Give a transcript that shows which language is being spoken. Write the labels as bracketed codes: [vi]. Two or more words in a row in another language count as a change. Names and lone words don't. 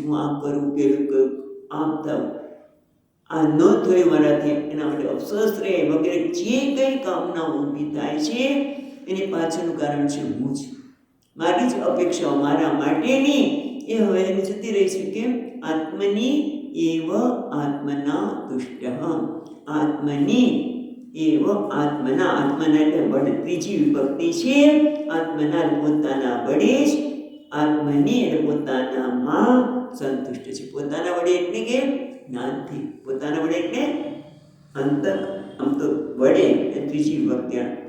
[gu] હું આમ કરું, પેલું કરું, આમ થવું, આ ન થયું મારાથી, એના માટે અફસોસ રહે વગેરે જે કંઈ કામનાઓ ઊભી થાય છે એની પાછળનું કારણ છે હું જ. મારી જ અપેક્ષાઓ મારા માટેની એ હવે એની જતી રહી છે. કેમ? [sa] आत्मनी एव आत्मना तुष्ट. आत्मनी एव आत्मना. [gu] આત્મના એટલે બળ, ત્રીજી વિભક્તિ છે. આત્મના પોતાના વડે જ, આત્મની એટલે પોતાનામાં સંતુષ્ટ છે. પોતાના વડે એટલે કે જ્ઞાનથી. પોતાના વડે એટલે અંતર, આમ તો વડે એ ત્રીજી વિભક્તિ.